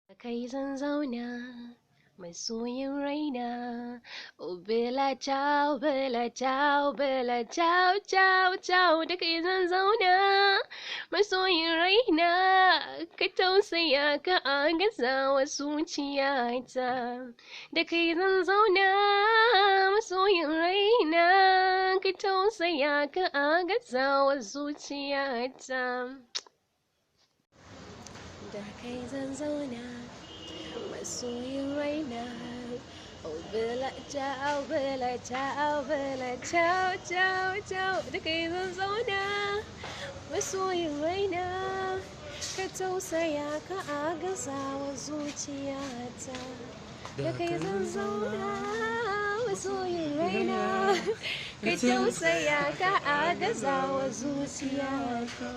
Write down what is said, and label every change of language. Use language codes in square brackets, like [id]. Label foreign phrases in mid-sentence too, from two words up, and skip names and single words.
[ha] Kai zan zauna masoyin raina. [it] Oh bella ciao, bella ciao, bella ciao, ciao, ciao. [ha] Da kai zan zauna masoyin raina. Ka tausaya ka agaza wa zuciyata. Da kai zan zauna masoyin raina. Ka tausaya ka agaza wa zuciyata. Da kai zan zauna masoyin raina. [it] Oh bella ciao, bella ciao, bella ciao, ciao, ciao. [ha] Da kai zan zauna masoyin raina. Ka tausaya ka agaza wa zuciyata. Da kai zan zauna masoyin raina. Ka tausaya ka agaza wa zuciyata.